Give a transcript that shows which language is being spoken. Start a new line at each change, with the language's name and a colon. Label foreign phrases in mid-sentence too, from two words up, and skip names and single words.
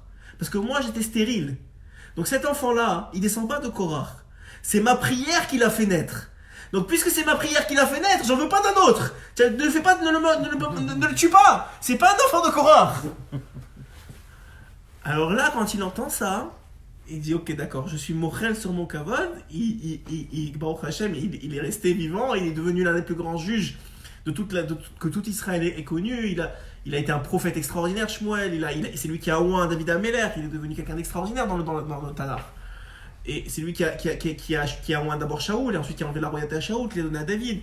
French: Parce que moi, j'étais stérile. Donc cet enfant-là, il descend pas de Korach. C'est ma prière qui l'a fait naître. Donc puisque c'est ma prière qui l'a fait naître, j'en veux pas d'un autre. Ne le tue pas. C'est pas un enfant de Korach. Alors là, quand il entend ça, il dit ok, d'accord, je suis mochel sur mon kavod.
Hebrew: ברוך השם,
French: il est resté vivant, il est devenu l'un des plus grands juges que tout Israël ait connu. Il a été un prophète extraordinaire, Shmuel. C'est lui qui a oint David Améler. Il est devenu quelqu'un d'extraordinaire dans le Tanakh. Et c'est lui qui a oint d'abord Shaoul, et ensuite qui a enlevé la royauté à Shaoul, qui l'a donné à David.